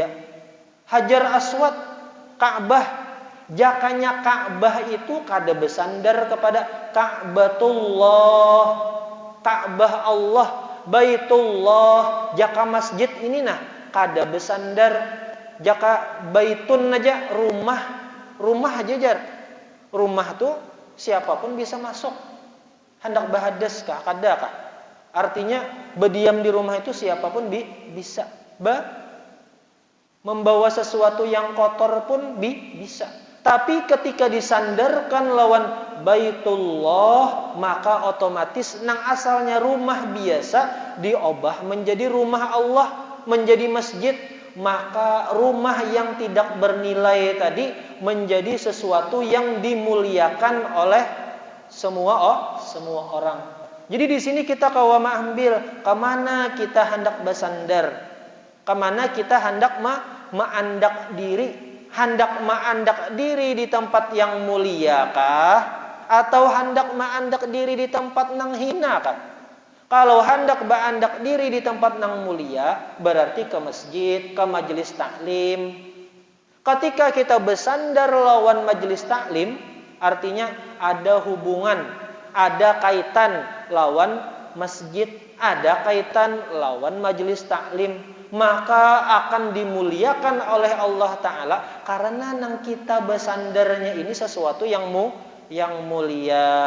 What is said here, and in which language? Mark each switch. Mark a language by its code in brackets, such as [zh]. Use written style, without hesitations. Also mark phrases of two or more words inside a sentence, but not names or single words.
[bjn] Hajar Aswad, Ka'bah, jakanya Ka'bah itu kada bersandar kepada Ka'batullah, Ka'bah Allah, Baitullah. Jaka masjid ini kada bersandar. Jaka baitun aja, rumah aja jar. Rumah tuh siapapun bisa masuk. Hendak bahadas kah, kada kah? [id] Artinya berdiam di rumah itu siapapun bisa. Membawa sesuatu yang kotor pun bisa. [bjn] Tapi ketika disandarkan lawan Baitullah, maka otomatis nang asalnya rumah biasa diubah menjadi rumah Allah, menjadi masjid. [id] Maka rumah yang tidak bernilai tadi menjadi sesuatu yang dimuliakan oleh semua orang. [bjn] Jadi di sini kita kawama ambil kemana kita hendak bersandar, kemana kita hendak ma'andak diri. Hendak ma'andak diri di tempat yang mulia kah? Atau hendak ma'andak diri di tempat nang hina kah? Kalau hendak ma'andak diri di tempat nang mulia, berarti ke masjid, ke majelis taklim. Ketika kita bersandar lawan majelis taklim, artinya ada hubungan, ada kaitan lawan masjid, ada kaitan lawan majelis taklim, maka akan dimuliakan oleh Allah Ta'ala karena nang kita bersandarnya ini sesuatu yang mulia.